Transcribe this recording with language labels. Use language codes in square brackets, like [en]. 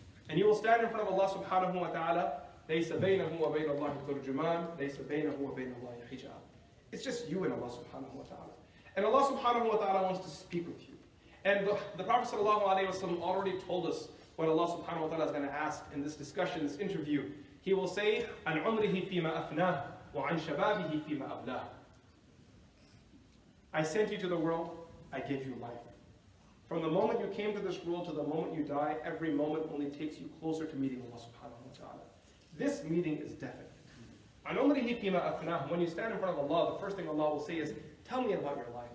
[en] And you will stand in front of Allah subhanahu wa ta'ala. [ar] لَيْسَ بَيْنَهُ وَبَيْنَ اللَّهِ تُرْجُمَانٌ لَيْسَ بَيْنَهُ وَبَيْنَ اللَّهِ حِجَابٌ. [en] It's just you and Allah subhanahu wa ta'ala. And Allah subhanahu wa ta'ala wants to speak with you. And the Prophet sallallahu alayhi wa sallam already told us what Allah subhanahu wa ta'ala is going to ask in this discussion, this interview. He will say, [ar] عَنْ عُمْرِهِ فِيمَا أَفْنَاهُ وَعَنْ شَبَابِهِ فِيمَا أَبْلَاهُ. [en] I sent you to the world, I gave you life. From the moment you came to this world to the moment you die, every moment only takes you closer to meeting Allah subhanahu wa ta'ala. This meeting is definite. When you stand in front of Allah, the first thing Allah will say is, tell me about your life.